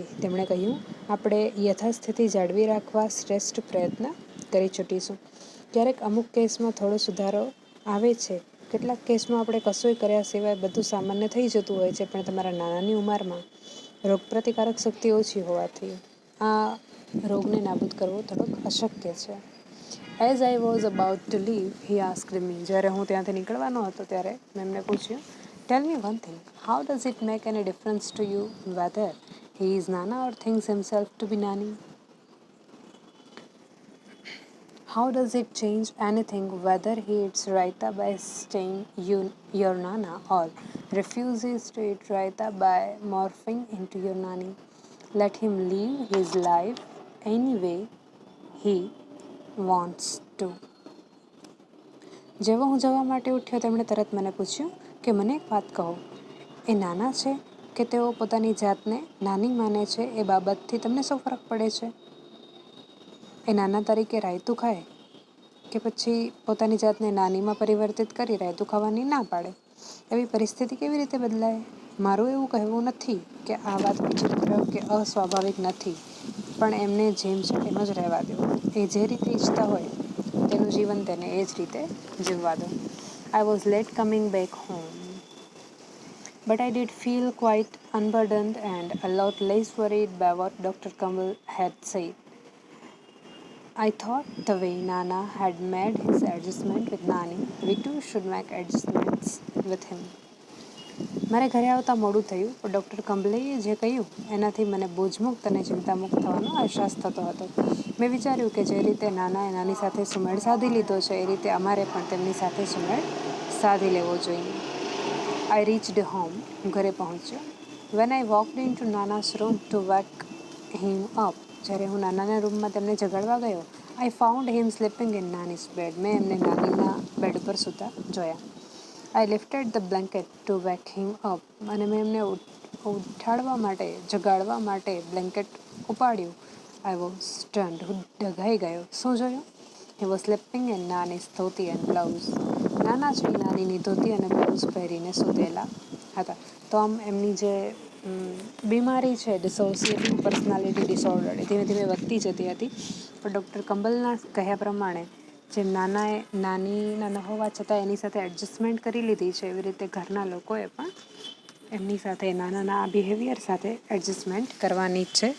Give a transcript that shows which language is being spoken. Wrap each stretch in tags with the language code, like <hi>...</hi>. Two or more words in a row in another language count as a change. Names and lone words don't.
<gu>તેમણે કહ્યું, "આપણે યથાસ્થિતિ જાળવી રાખવા શ્રેષ્ઠ પ્રયત્ન કરી છૂટીશું. ક્યારેક અમુક કેસમાં થોડો સુધારો આવે છે. કેટલાક કેસમાં આપણે કશુંય કર્યા સિવાય બધું સામાન્ય થઈ જતું હોય છે. પણ તમારા નાનાની ઉંમરમાં રોગપ્રતિકારક શક્તિ ઓછી હોવાથી આ રોગને નાબૂદ કરવો થોડોક અશક્ય છે."</gu> <en>As I was about to leave, he asked me.</en> <gu>જ્યારે હું ત્યાંથી નીકળવાનો હતો ત્યારે મેં એમને પૂછ્યું,</gu> <en>"Tell me one thing. How does it make any difference to you whether he is Nana or thinks himself to be Nani? How does it change anything whether he eats raita by staying your Nana or refuses to eat raita by morphing into your Nani? Let him live his life any way he wants to."</en> <gu>જેવો હું જવા માટે ઉઠ્યો તેમણે તરત મને પૂછ્યું કે મને એક વાત કહો, એ નાના છે કે તેઓ પોતાની જાતને નાની માને છે એ બાબતથી તમને શું ફરક પડે છે? એ નાના તરીકે રાયતું ખાય કે પછી પોતાની જાતને નાનીમાં પરિવર્તિત કરી રાયતું ખાવાની ના પાડે? એવી પરિસ્થિતિ કેવી રીતે બદલાય? મારું એવું કહેવું નથી કે આ વાત વિચિત્ર કે અસ્વાભાવિક નથી, પણ એમને જેમ છે એમ જ રહેવા દો. એ જે રીતે ઈચ્છતા હોય તેનું જીવન તેને એ જ રીતે જીવવા દો.</gu> <en>I was late coming back home, but I did feel quite unburdened and a lot less worried by what Dr. Kamal had said. I thought the way Nana had made his adjustment with Nani, we too should make adjustments with him.</en> <gu>મારે ઘરે આવતા મોડું થયું, પણ ડૉક્ટર કમ્બલેએ જે કહ્યું એનાથી મને બોજમુક્ત અને ચિંતામુક્ત થવાનો અહેસાસ થતો હતો. મેં વિચાર્યું કે જે રીતે નાનાએ નાની સાથે સુમેળ સાધી લીધો છે એ રીતે અમારે પણ તેમની સાથે સુમેળ સાધી લેવો જોઈએ.</gu> <en>I reached home.</en> <gu>હું ઘરે પહોંચ્યો.</gu> <en>When I walked into Nana's room to wake him up,</en> <gu>જ્યારે હું નાનાના રૂમમાં તેમને જગાડવા ગયો,</gu> <en>I found him sleeping in Nani's bed.</en> <gu>મેં એમને નાનીના બેડ પર સૂતા જોયા.</gu> <en>I lifted the blanket to wake him up.</en> <gu>અને મેં એમને જગાડવા માટે બ્લેન્કેટ ઉપાડ્યું.</gu> <en>I was stunned.</en> <gu>હું ડઘાઈ ગયો. શું જોયું?</gu> <en>He was sleeping in Nani's ધોતી and blouse.</en> <gu>નાના છે નાનીની ધોતી અને બ્લાઉઝ પહેરીને સૂતેલા હતા. તો આમ એમની જે બીમારી છે</gu> <en>dissociative personality disorder</en> <gu>એ ધીમે ધીમે વધતી જતી હતી. પણ ડૉક્ટર કમ્બલના કહ્યા પ્રમાણે જે નાના હોવા છતાં એની સાથે એડજસ્ટમેન્ટ કરી લીધી છે, એવી રીતે ઘરના લોકોએ પણ એમની સાથે નાના બિહેવિયર સાથે એડજસ્ટમેન્ટ કરવાની જ છે.</gu>